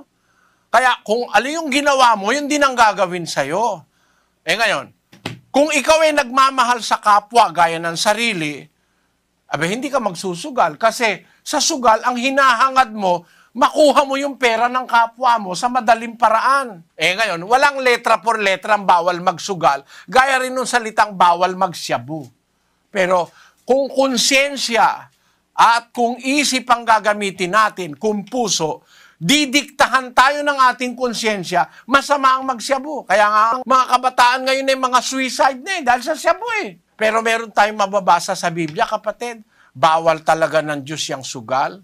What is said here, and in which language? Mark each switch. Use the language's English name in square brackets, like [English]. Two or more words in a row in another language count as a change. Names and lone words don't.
[Filipino] Kaya kung ano yung ginawa mo, yun din ang gagawin sa'yo. Ngayon, Kung ikaw ay nagmamahal sa kapwa gaya ng sarili, hindi ka magsusugal. Kasi sa sugal, ang hinahangad mo, makuha mo yung pera ng kapwa mo sa madaling paraan. Ngayon, walang [Spanish] letra por letra [Filipino] ang bawal magsugal. Gaya rin nung salitang bawal magsyabu. Pero kung konsensya at kung isip ang gagamitin natin, kung puso, didiktahan tayo ng ating konsensya, masama ang magsyabu. Kaya nga, ang mga kabataan ngayon ay mga suicide na dahil sa syabu Pero meron tayong mababasa sa Biblia, kapatid, bawal talaga ng Diyos yung sugal.